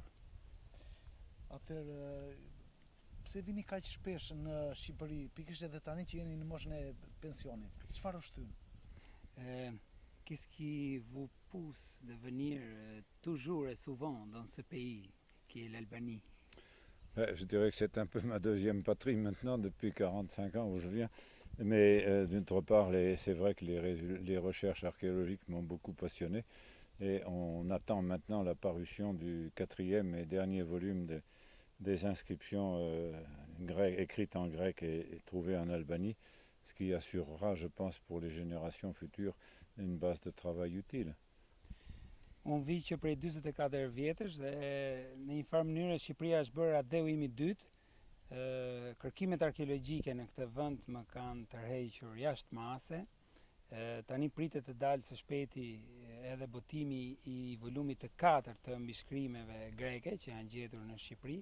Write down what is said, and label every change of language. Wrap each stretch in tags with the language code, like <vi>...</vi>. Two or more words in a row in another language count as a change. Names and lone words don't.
<sq>Atëherë, pse vini kaq shpesh në Shqipëri, pikërisht edhe tani që jeni në moshën e pensionit? Çfarë ushtyn?</sq> <fr>Qu'est-ce qui vous pousse de venir toujours et souvent dans ce pays qui est l'Albanie? Je dirais que c'est un peu ma deuxième patrie maintenant, depuis 45 ans où je viens. Mais d'autre part, c'est vrai que les recherches archéologiques m'ont beaucoup passionné. Et on attend maintenant la parution du 4e et dernier volume des inscriptions écrites en grec et trouvées en Albanie, ce qui assurera, je pense, pour les générations futures, une base de travail utile.</fr> <sq>Unë vi që prej 44 vjetësh dhe në një farë mënyrë Shqipëria është bërë atë dheu im i dytë. Kërkimet arkeologjike në këtë vend më kanë tërhequr jashtëmase. Tani pritet të dalë së shpejti edhe botimi i volumit të 4 të mbishkrimeve greke që janë gjetur në Shqipëri.</sq>